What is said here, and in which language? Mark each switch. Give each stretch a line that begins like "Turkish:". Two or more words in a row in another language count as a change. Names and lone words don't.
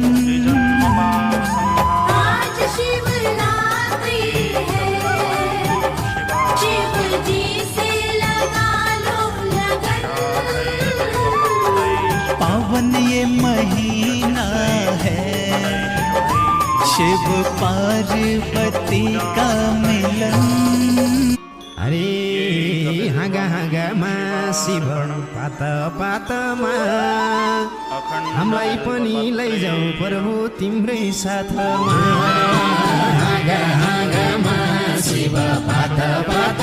Hindi: आज शिवरात्रि है, शिव जी से लगा लो लगन। पावन ये महीना है, शिव पार्वती का मिलन।
Nepali: अरे हाँगा हाँगामा शिव पात पातमा हामीलाई पनि लैजाऊ प्रभु तिम्रै साथमा। हाँगा हाँगामा शिव पात